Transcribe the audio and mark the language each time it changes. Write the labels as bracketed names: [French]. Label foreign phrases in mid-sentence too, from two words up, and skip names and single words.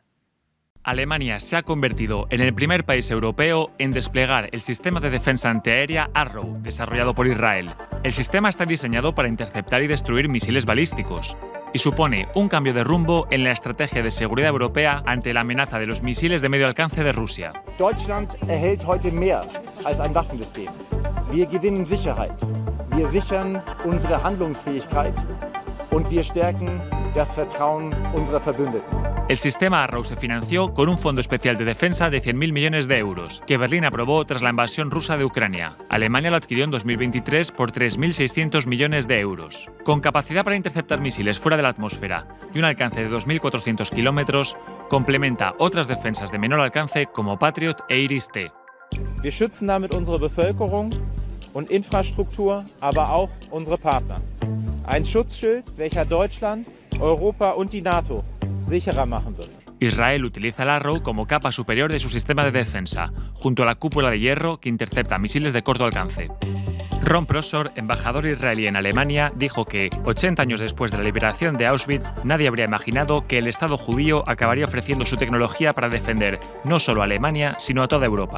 [Spanish] Alemania se ha convertido en el primer país europeo en desplegar el sistema de defensa antiaérea Arrow, desarrollado por Israel. El sistema está diseñado para interceptar y destruir misiles balísticos y supone un cambio de rumbo en la estrategia de seguridad europea ante la amenaza de los misiles de medio alcance de Rusia. [German] Deutschland erhält heute mehr als ein Waffensystem. Wir gewinnen Sicherheit. Wir sichern unsere Handlungsfähigkeit und wir stärken das Vertrauen unserer Verbündeten. [Spanish] El sistema Arrow se financió con un fondo especial de defensa de 100.000 millones de euros, que Berlín aprobó tras la invasión rusa de Ucrania. Alemania lo adquirió en 2023 por 3.600 millones de euros. Con capacidad para interceptar misiles fuera de la atmósfera y un alcance de 2.400 kilómetros, complementa otras defensas de menor alcance como Patriot e Iris-T. [German] Wir schützen damit unsere Bevölkerung und Infrastruktur, aber auch unsere Partner. Ein Schutzschild, welcher Deutschland, Europa und die NATO sicherer machen wird. [Spanish] Israel utiliza el Arrow como capa superior de su sistema de defensa, junto a la cúpula de hierro que intercepta misiles de corto alcance. Ron Prosor, embajador israelí en Alemania, dijo que, 80 años después de la liberación de Auschwitz, nadie habría imaginado que el Estado judío acabaría ofreciendo su tecnología para defender no solo a Alemania, sino a toda Europa.